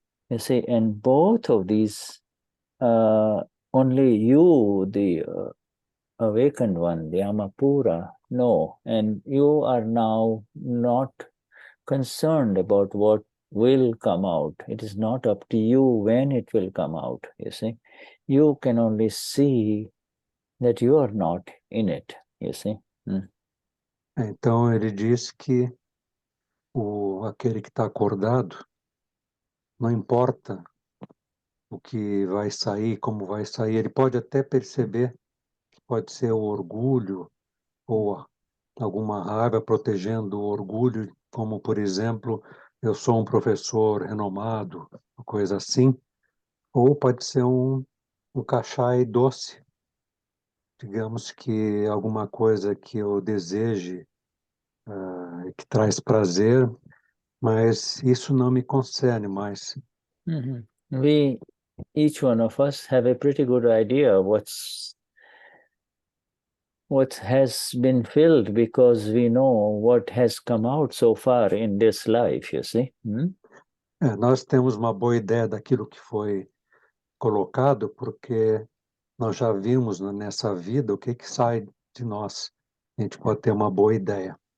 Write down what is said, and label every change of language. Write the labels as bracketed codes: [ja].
[en] You see, and both of these, only you, the awakened one, the Amapura, know, and you are now not concerned about what will come out. It is not up to you when it will come out, you see. You can only see that you are not in it, you see. [pt] Então ele diz que aquele que está acordado, não importa o que vai sair, como vai sair, ele pode até perceber que pode ser o orgulho ou alguma raiva protegendo o orgulho, como, por exemplo, eu sou um professor renomado, uma coisa assim, ou pode ser um cachai doce, digamos que alguma coisa que eu deseje, que traz prazer, mas isso não me concerne mais. [en] We, each one of us, have a pretty good idea what has been filled, because we know what has come out so far in this life, you see. [pt] Nós temos uma boa ideia daquilo que foi colocado, porque nós já vimos nessa vida o que sai de nós. A gente pode ter uma boa ideia.